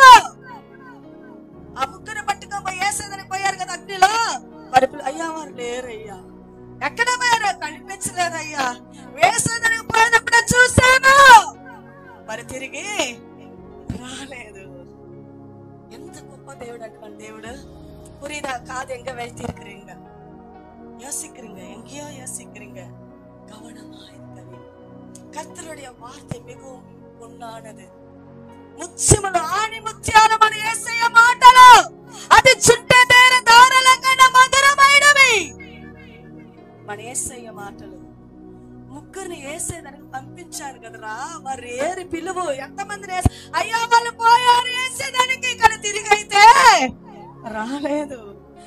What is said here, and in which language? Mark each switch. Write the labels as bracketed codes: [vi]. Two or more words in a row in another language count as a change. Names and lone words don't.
[te] ఆ ముగ్గురు పట్టుకోపోయి వేసేదానికి పోయారు కదా అగ్నిలో. మరి అయ్యా వారు లేరయ్యా. ఎక్కడ పోయారు? కనిపించలేదయ్యా. వేసేదానికి పోయినప్పుడే చూశాను, మరి తిరిగి రాలేదు. ఎంత గొప్ప దేవుడు అంటే మన దేవుడు. [ta] புரியுதா? காது எங்க வைத்திருக்கிறீங்க, யோசிக்கிறீங்க, எங்கேயோ யோசிக்கிறீங்க. கவனமா இருக்கிறீங்க. கர்த்தருடைய வார்த்தை மிகவும் பொன்னானது. [te] ముత్యములు ఆని ముత్యాలు మన యేసయ్య మాటలు, అది చుట్టే తేనె దారాల కన్నా మధురమైనవి. మన యేసయ్య మాటలు. ముగ్గురిని వేసేదానికి పంపించారు కదరా, మరి ఏరి పిలువు. ఎంతమందిని అయ్యా వాళ్ళు పోయారు వేసేదానికి, కానీ తిరిగి అయితే రాలేదు.